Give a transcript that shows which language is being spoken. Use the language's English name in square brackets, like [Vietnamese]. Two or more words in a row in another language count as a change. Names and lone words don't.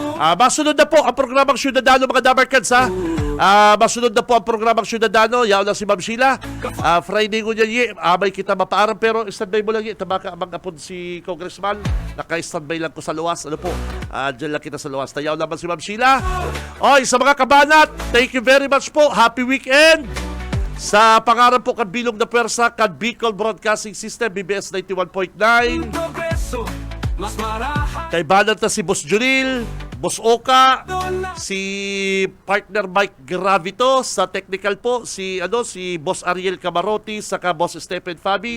[Bikol] Masunod na po ang programang Syudadano mga Dabber Cards Masunod na po ang programang Syudadano. Yaw lang si Ma'am Sheila. Friday ko niya, abay kita mapaaram. Pero standby mo lang yun. Tabaka amang apod si Congressman. Naka-standby lang ko sa luwas. Ano po? Diyan lang kita sa luwas. Tayaw naman si Ma'am Sheila. Oy, sa mga kabanat, [English] thank you very much po. Happy weekend! [Bikol] Sa pangarap po kan Bilog na Pwersa, kan Bicol Broadcasting System, BBS 91.9. Progreso, mas marahan. Kay Banat na si Boss Junil, Boss Oka, si partner Mike Gravito, sa technical po, si Boss Ariel Camarotti, saka Boss Stephen Fabis.